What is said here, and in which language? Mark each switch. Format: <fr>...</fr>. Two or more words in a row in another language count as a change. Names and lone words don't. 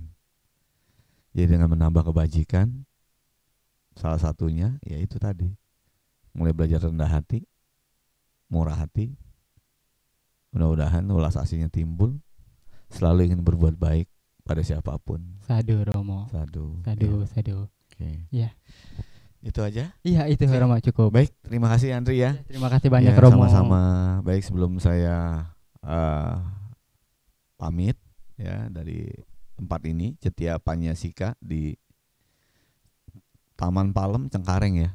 <id>Jadi dengan menambah kebajikan, salah satunya yaitu tadi, mulai belajar rendah hati, murah hati. Mudah-mudahan welas asihnya timbul, selalu ingin berbuat baik pada siapapun. Sadu Romo. Sadu. Sadu. Oke. Ya. Itu aja. Iya, itu Romo cukup. Baik, terima kasih Andri ya. Terima kasih banyak Ya, Romo. sama-sama. Baik, sebelum saya pamit ya dari tempat ini, Cetia Panyasika di Taman Palem Cengkareng ya.</id>